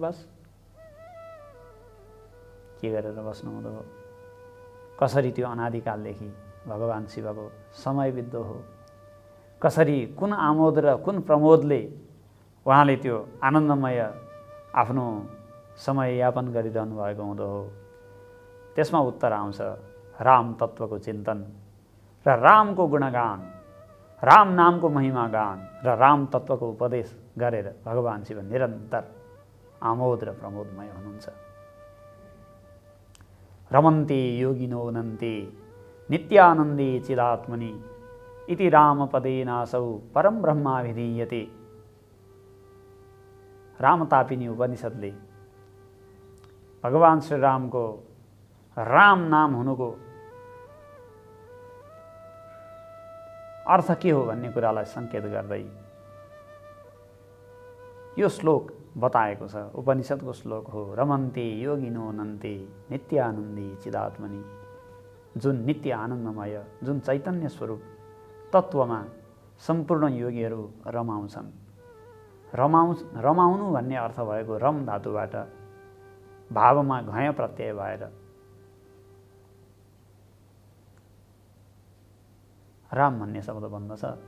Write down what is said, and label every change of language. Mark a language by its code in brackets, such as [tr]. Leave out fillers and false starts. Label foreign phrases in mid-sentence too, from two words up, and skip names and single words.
[ne] बस के गरेर बस्नुहुँदो हो, कसरी त्यो अनादिकालदेखि भगवान शिवको समय बित्दो हो, कसरी कुन आमोद र कुन प्रमोदले उहाँले त्यो आनन्दमय आफ्नो समय यापन गरिरहनु भएको हुँदो हो, त्यसमा उत्तर आउँछ राम तत्त्वको चिन्तन र रामको गुणगान, राम नामको महिमा गान र राम तत्त्वको उपदेश गरेर भगवान शिव निरन्तर आमोद र प्रमोदमय हुनुहुन्छ। [sa] रमन्ते योगिनो नन्ते नित्यानन्दे चिदात्मनि इति रामपदेनासौ परम ब्रह्माभिधीयते। [ne] रामतापिनी उपनिषद्ले भगवान श्री रामको राम नाम हुनुको अर्थ के हो भन्ने कुरालाई सङ्केत गर्दै यो श्लोक बताएको छ। उपनिषद्को श्लोक हो, [sa] रमन्ते योगिनो नन्ते नित्यानन्दी चिदात्मनि। [ne] जुन नित्य आनन्दमय, जुन चैतन्य स्वरूप तत्त्वमा सम्पूर्ण योगीहरू रमाउँछन्। रमाउनु भन्ने अर्थ भएको रम धातुबाट भावमा घय प्रत्यय भएर राम भन्ने शब्द बन्दछ।